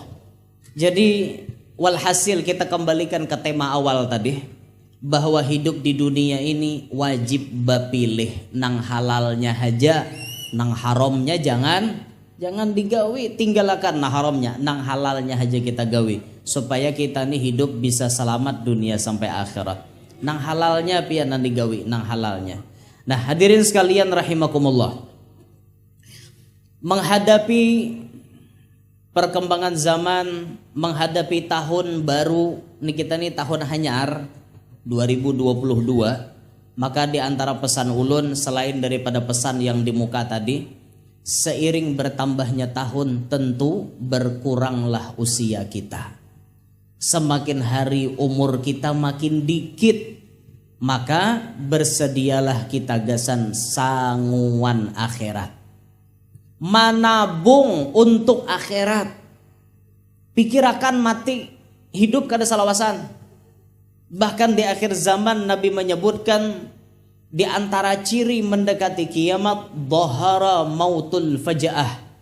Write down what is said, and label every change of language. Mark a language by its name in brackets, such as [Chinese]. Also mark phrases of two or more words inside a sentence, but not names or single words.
[Banjar] Jadi walhasil kita kembalikan ke tema awal tadi, bahwa hidup di dunia ini wajib bapilih, nang halalnya haja, nang haramnya jangan digawi, tinggalkan nah haramnya, nang halalnya haja kita gawi, supaya kita nih hidup bisa selamat dunia sampai akhirat. Nang halalnya pian nang digawi, nang halalnya. [Indonesian] Nah, hadirin sekalian rahimakumullah, menghadapi perkembangan zaman, menghadapi tahun baru, ini kita nih tahun hanyar 2022, maka di antara pesan ulun selain daripada pesan yang di muka tadi, seiring bertambahnya tahun tentu berkuranglah usia kita. [Banjar] Semakin hari umur kita makin dikit, maka bersedialah kita gasan sanguan akhirat. [Indonesian] Menabung untuk akhirat. [Banjar] Pikirakan mati, hidup kada salawasan. [Indonesian] Bahkan di akhir zaman Nabi menyebutkan di antara ciri mendekati kiamat, [Arabic] ظهر موت الفجأة.